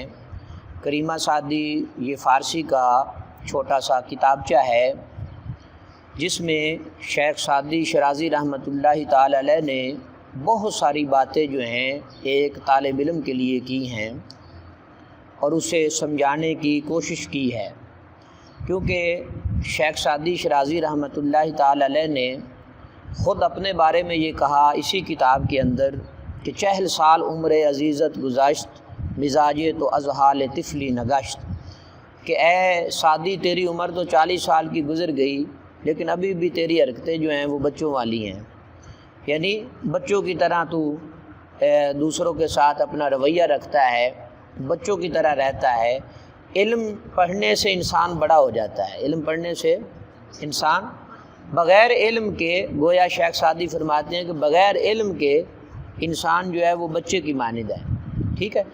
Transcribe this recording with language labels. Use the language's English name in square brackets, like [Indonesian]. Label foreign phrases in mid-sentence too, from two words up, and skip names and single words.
[Urdu] کریمہ سعدی یہ فارسی کا چھوٹا سا کتابچہ ہے جس میں شیخ سعدی شرازی [Arabic] رحمۃ اللہ تعالی علیہ [Urdu] نے بہت ساری باتیں جو ہیں ایک طالب علم کے لیے کی ہیں اور اسے سمجھانے کی کوشش کی ہے، کیونکہ شیخ سعدی شرازی [Arabic] رحمۃ اللہ تعالی علیہ [Urdu] نے خود اپنے بارے میں یہ کہا اسی کتاب کے اندر کہ [Persian] 40 سال عمر عزیزت گزشت، مزاج تو از حال طفلی نگشت، [Urdu] کہ اے سعدی تیری عمر تو 40 سال کی گزر گئی لیکن ابھی بھی تیری حرکتیں جو ہیں وہ بچوں والی ہیں، یعنی بچوں کی طرح تو دوسروں کے ساتھ اپنا رویہ رکھتا ہے، بچوں کی طرح رہتا ہے۔ علم پڑھنے سے انسان بڑا ہو جاتا ہے، علم پڑھنے سے انسان بغیر علم کے، گویا شیخ سعدی فرماتے ہیں کہ بغیر علم کے انسان جو ہے وہ بچے کی مانند ہے، ٹھیک ہے؟